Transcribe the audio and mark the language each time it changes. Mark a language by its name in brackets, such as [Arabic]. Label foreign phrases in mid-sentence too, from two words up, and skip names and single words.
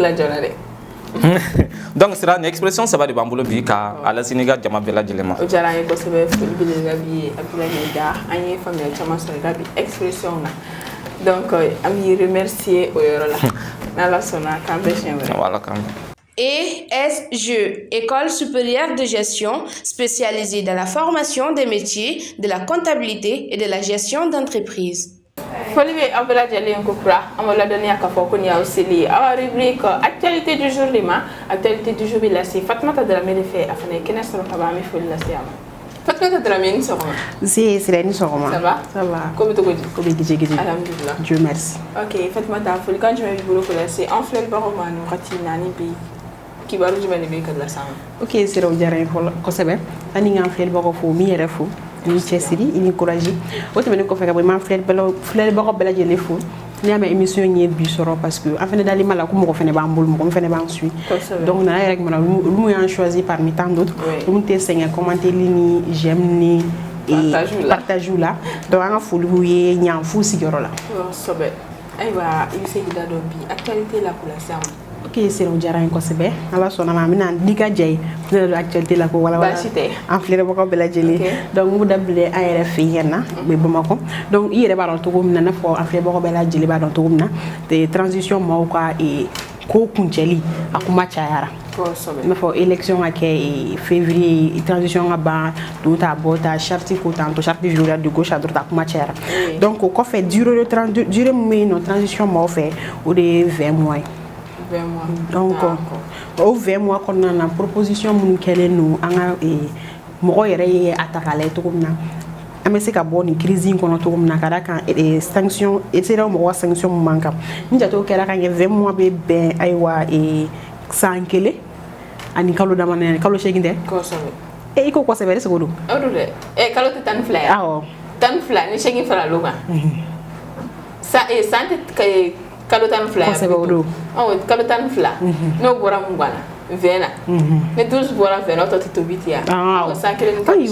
[Bambara] Donc sira ni expression saba de b'an bolo bi ka a lase n'i ka jama bɛɛ lajɛlen ma. O diyara an ye kosɛbɛ foli belebele b'i ye Abdoulaye Da an ye faamuyali caman sɔrɔ i ka bi expression na donc an b'i remercier o yɔrɔ la n'Ala sɔnna k'an bɛn siɲɛ wɛrɛ. Voilà kan. [French] ESG, École supérieure de gestion spécialisée dans la formation des métiers de la comptabilité et de la gestion d'entreprise. Foli bɛ aw bɛɛ lajɛlen ko kura an bɛ ladɔnniya k'a fɔ ko nin y'aw seli ye aw rubrique actualité du jour de ma actualité du jour bɛ lase Fatumata Dramé de fɛ a fana ye kɛnɛ sɔrɔ ka ban an bɛ foli lase a ma. [Bambara] Fatumata Dramé ni sɔgɔma. Nse Sira ni sɔgɔma. [French] Ça va? Ça va. [Bambara] Ko bɛ cogo di? Ko bɛ gije. Alhamdulillah. [French] Dieu merci. [Bambara] Ok Fatumata folikan jumɛn b'i bolo ko lase an filɛbagaw ma nin wagati in na ni bi kibaru jumɛn de bɛ ka lase an ma. Ok Sira o diyara n ye kosɛbɛ ani k'an filɛbagaw fo min yɛrɛ fo. Ni cɛsiri i ni courage o tɛmɛnen kɔfɛ ka bɔ m'an filɛbagaw bɛɛ lajɛlen fo n'i y'a mɛn émission ye bi sɔrɔ parce que an fɛnɛ dalen b'a la ko mɔgɔ fɛnɛ b'an bolo mɔgɔ min fɛnɛ b'an suit donc nana yɛrɛ kumana olu y'an choisi [French] parmi tant d'autres [Bambara] olu tɛ sɛgɛn commenter ni j'aime ni partage la donc an ka foli b'u ye ɲanfu sigiyɔrɔ la. Kosɛbɛ ayiwa i bɛ se k'i da dɔn bi actualité la k'o lase an ma. Ok Sira o diyara n ye kosɛbɛ Ala sɔnna ma an bɛna di ka jɛ ye ne yɛrɛ don actualité la ko walawala an filɛbagaw bɛɛ lajɛlen donc n b'u daminɛ an yɛrɛ fɛ yen na o bɛ Bamakɔ donc i yɛrɛ b'a dɔn cogo min na i n'a fɔ an filɛbagaw bɛɛ lajɛlen b'a dɔn cogo min na transition maaw ka ko kuncɛli a kuma cayara i n'a fɔ élection ka kɛ février transition ka ban don ta bɔ ta charte ko tan to [French] charte juridique de gauche à droite [Bambara] a kuma cayara donc o kɔfɛ durée min bɛ yen nɔ transition maaw fɛ o de ye 20 mois ye. Donc [French] au 20 mois [Bambara] kɔnɔna na proposition minnu kɛlen no an ka mɔgɔ yɛrɛ ye a ta k'a lajɛ cogo min na an bɛ se ka bɔ nin crise in kɔnɔ cogo min na ka da kan sanction sera mɔgɔ ka sanction min man kan ni jatew kɛra ka ɲɛ 20 mois bɛ bɛn ayiwa san kelen ani kalo damadɔ kalo 8 tɛ i ko kosɛbɛ [French] est-ce que [Bambara] o don o don dɛ kalo tɛ 12 ye awɔ 12 ni 8 fara l'o kan san tɛ kalo 12 kosɛbɛ o don kalo 12 n'o bɔra mun ganna 20 na ni 12 bɔra 20 na o tɔ tɛ tobi ten yan san kelen ni kalo 8